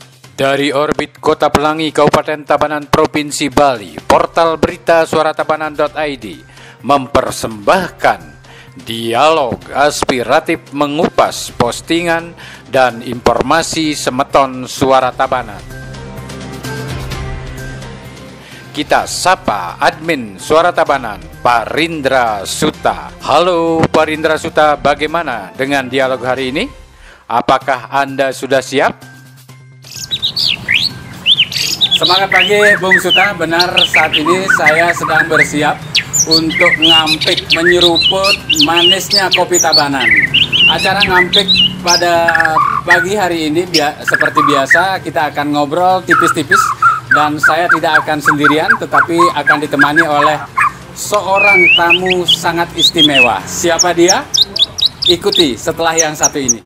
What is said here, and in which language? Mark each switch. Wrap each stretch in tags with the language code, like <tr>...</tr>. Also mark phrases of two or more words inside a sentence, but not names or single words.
<id>Dari orbit Kota Pelangi, Kabupaten Tabanan, Provinsi Bali, portal berita suaratabanan.id mempersembahkan dialog aspiratif mengupas postingan dan informasi semeton Suara Tabanan. Kita sapa admin Suara Tabanan, Parindra Suta. Halo Parindra Suta, bagaimana dengan dialog hari ini? Apakah Anda sudah siap? Semangat pagi Bung Suta, benar saat ini saya sedang bersiap untuk ngampik menyeruput manisnya kopi Tabanan. Acara ngampik pada pagi hari ini seperti biasa kita akan ngobrol tipis-tipis dan saya tidak akan sendirian tetapi akan ditemani oleh seorang tamu sangat istimewa. Siapa dia? Ikuti setelah yang satu ini.</id>